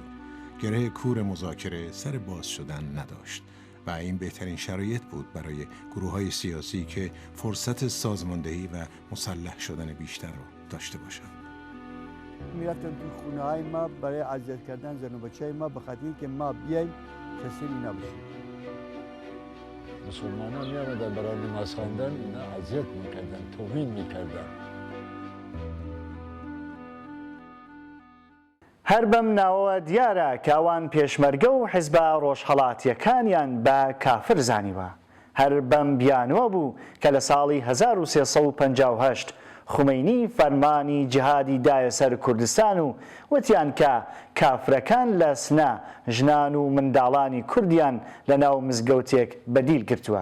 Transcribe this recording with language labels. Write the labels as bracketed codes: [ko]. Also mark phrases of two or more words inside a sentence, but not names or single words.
[fa] گره کور مذاکره سر باز شدن نداشت و این بهترین شرایط بود برای گروه‌های سیاسی که فرصت سازماندهی و مسلح شدن بیشتر رو داشته باشند. میرفتن تو خونه های ما برای اذیت کردن زن و بچه ما به خاطر اینکه ما بیایم تسلیم نباشیم. مسلمانان میامدن برای نماز خواندن اینا اذیت میکردن، توهین میکردن. [ckb] هەر بەم ناوە دیارە کاوان پێشمەرگە و حیزبە ڕۆژهەڵاتیەکانیان بە کافر زانیوە. هەر بەم بیانوە بوو کە لە ساڵی 1358 خومەینی فەرمانی جیهادی دایە سەر کوردستان و وتیان کە کافرەکان لە سنە ژنان و منداڵانی کوردیان لە ناو مزگەوتێک بەدیل گرتووە.